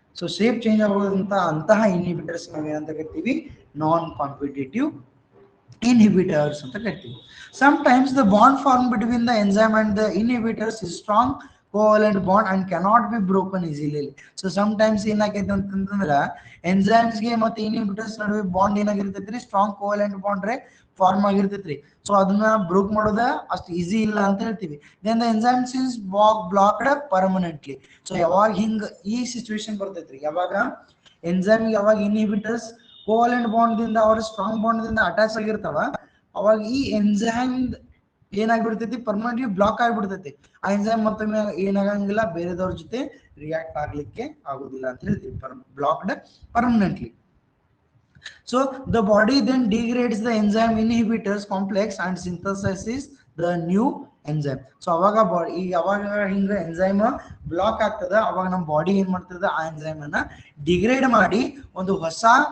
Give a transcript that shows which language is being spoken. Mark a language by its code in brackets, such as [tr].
[kn] So shape change ಆಗೋದಂತ ಅಂತಹ inhibitors ನಾವ್ ಏನಂತ ಕರಿತೀವಿ, ನಾನ್ ಕಾಂಪಿಟೇಟಿವ್ inhibitors ಅಂತ ಕರಿತೀವಿ. [en] Sometimes the bond formed between the enzyme and the inhibitors is strong covalent bond and cannot be broken easily. So sometimes [kn] ಏನಾಗೈತೆ ಅಂತಂದ್ರ enzymes ಗೆ ಮತ್ತೆ inhibitors ನಡುವೆ bond ಏನಾಗಿರ್ತೈತ್ರಿ, strong covalent bond form ಆಗಿರ್ತೈತ್ರಿ. So ಅದನ್ನ broke ಮಾಡೋದ ಅಷ್ಟು easy ಇಲ್ಲ ಅಂತ ಹೇಳ್ತೀವಿ. [en] Then the enzymes is blocked permanently. [kn] So ಯಾವಾಗ ಹಿಂಗ ಈ ಸಿಚುವೇಶನ್ ಬರ್ತೈತ್ರಿ, ಯಾವಾಗ ಎಂಜೈಮ್ ಯಾವಾಗ ಇನ್ಹಿಬಿಟರ್ಸ್ ಕೋವಲೆಂಟ್ ಬಾಂಡ್ ದಿಂದ ಅವ್ರ ಸ್ಟ್ರಾಂಗ್ ಬಾಂಡ್ ದಿಂದ ಅಟ್ಯಾಚ್ ಆಗಿರ್ತಾವ, ಅವಾಗ ಈ ಎಂಜೈಮ್ ಏನಾಗ್ಬಿಡ್ತೈತಿ, ಪರ್ಮನೆಂಟ್ಲಿ ಬ್ಲಾಕ್ ಆಗ್ಬಿಡ್ತೈತಿ. ಆ ಎಂಜೈಮ್ ಮತ್ತೊಮ್ಮೆ ಏನಾಗಂಗಿಲ್ಲ, ಬೇರೆದವ್ರ ಜೊತೆ ರಿಯಾಕ್ಟ್ ಆಗ್ಲಿಕ್ಕೆ ಆಗುದಿಲ್ಲ ಅಂತ ಹೇಳ್ತೀವಿ, [en] Blocked permanently. So the body then degrades the enzyme inhibitors complex and synthesizes the new enzyme. [kn] So ಅವಾಗ ಬಾಡಿ ಯಾವಾಗ ಹಿಂಗ ಎಂಜೈಮ್ ಬ್ಲಾಕ್ ಆಗ್ತದ, ಅವಾಗ ನಮ್ಮ ಬಾಡಿ ಏನ್ ಮಾಡ್ತದ, ಆ ಎಂಜೈಮ್ ಅನ್ನ ಡಿಗ್ರೇಡ್ ಮಾಡಿ ಒಂದು ಹೊಸ